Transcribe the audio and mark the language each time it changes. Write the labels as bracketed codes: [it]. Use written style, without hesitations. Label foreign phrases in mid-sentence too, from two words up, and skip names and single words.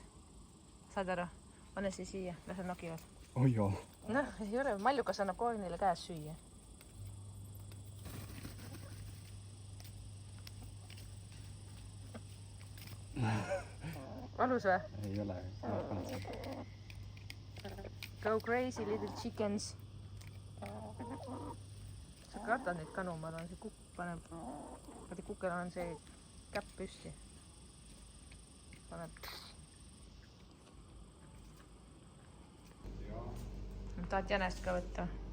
[et] Saad aru? Pane see siia, las nad nokivad. Oi joo. Noh, ei ole. Maljukas annab kogu neile käes süüa. Valus või? Ei ole. [en] Go crazy little chickens. [et] Sa kardad neid kanu, ma arvan, see kukk paneb. Vaata kukel on see käpp püsti. Paneb. Tahad jänest ka võtta?